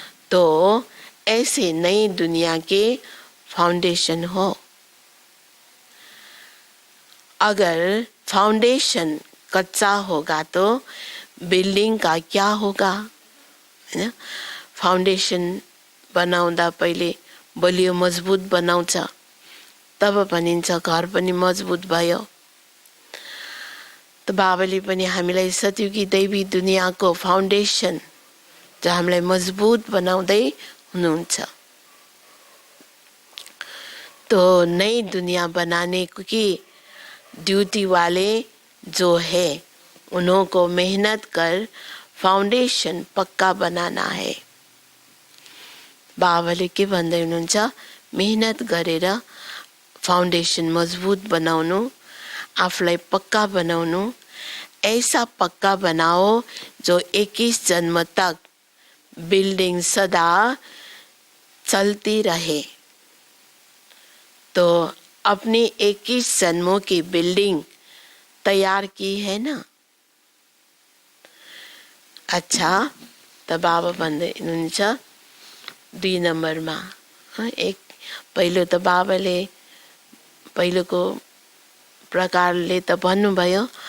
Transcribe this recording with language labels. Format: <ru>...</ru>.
<hi>तो ऐसे नई दुनिया के फाउंडेशन हो। अगर फाउंडेशन कच्चा होगा तो बिल्डिङ का क्या होगा, हैन?</hi> <ne>फाउंडेशन बनाउँदा पहिले बलियो मजबुत बनाउँछ, तब भनिन्छ घर पनि मजबुत भयो। त बाबाले पनि हामीलाई सतयुगी दैवी दुनियाँको फाउंडेशन जो हामीलाई मजबुत बनाउँदै हुनुहुन्छ।</ne> <hi>तो नई दुनिया बनाने की ड्यूटी वाले जो है उन्हों को मेहनत कर फाउंडेशन पक्का बनाना है।</hi> <ne>बाबाले के भन्दै हुनुहुन्छ, मेहनत गरेर फाउंडेशन मजबूत बनाउनु, आफूलाई पक्का बनाउनु।</ne> <hi>ऐसा पक्का बनाओ जो 21 जन्म तक बिल्डिंग सदा चलती रहे। तो अपनी 21 जन्मों की बिल्डिंग तैयार की है ना।</hi> <ne>अच्छा, त बाबा भन्दै हुनुहुन्छ 2 नम्बरमा एक पहिलो त बाबाले पहिलोको प्रकारले त भन्नुभयो।</ne>